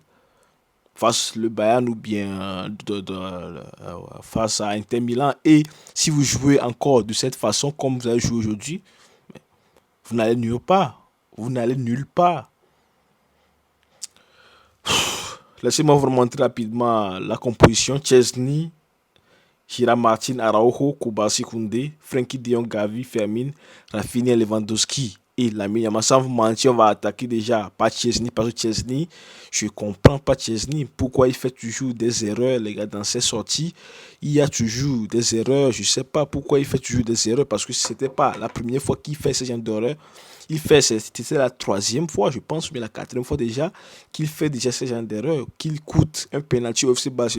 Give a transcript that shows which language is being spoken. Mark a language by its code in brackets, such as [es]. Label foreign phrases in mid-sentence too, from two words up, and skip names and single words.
[fr] Face le Bayern ou bien face à Inter Milan. Et si vous jouez encore de cette façon comme vous avez joué aujourd'hui, vous n'allez nulle part. Vous n'allez nulle part. Laissez-moi vous montrer rapidement la composition. Chesney, Gira Martin, Araujo, Koubasi Koundé, Frenkie de Jong, Gavi, Fermin, Rafinha, Lewandowski et Lamine Yamal. Sans vous mentir, on va attaquer déjà pas Chesney parce que Chesney, je comprends pas Chesney. Pourquoi il fait toujours des erreurs, les gars, dans ses sorties. Il y a toujours des erreurs. Je sais pas pourquoi il fait toujours des erreurs parce que c'était pas la première fois qu'il fait ce genre d'erreur. C'était la troisième fois, je pense, mais la quatrième fois déjà, qu'il fait déjà ce genre d'erreur, qu'il coûte un penalty au FC Barcelone.